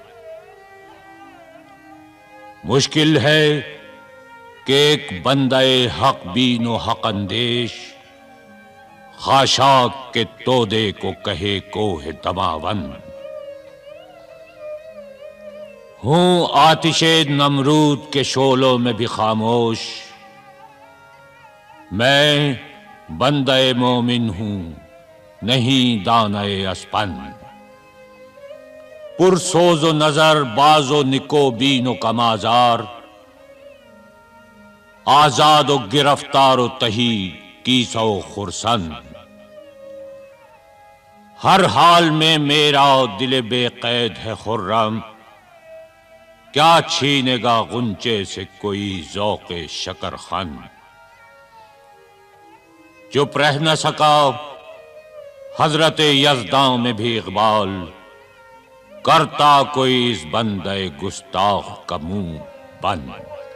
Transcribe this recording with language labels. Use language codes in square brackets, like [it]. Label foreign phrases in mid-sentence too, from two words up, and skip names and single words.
[ur] مشکل ہے کہ ایک بندہ حق بین و حق اندیش، خاشاک کے تودے کو کہے کوہ دماوند۔ ہوں آتش نمرود کے شعلوں میں بھی خاموش، میں بندہ مومن ہوں نہیں دانہ اسپند۔ پرسوز و نظر باز و نکو بین و کمازار، آزاد و گرفتار و تہی کیسا و خرسند۔ ہر حال میں میرا دل بے قید ہے خرم، کیا چھینے گا غنچے سے کوئی ذوق شکر خند۔ چپ رہ نہ سکا حضرت یزداں میں بھی اقبال، کرتا کوئی اس بندہ گستاخ کا منہ بند۔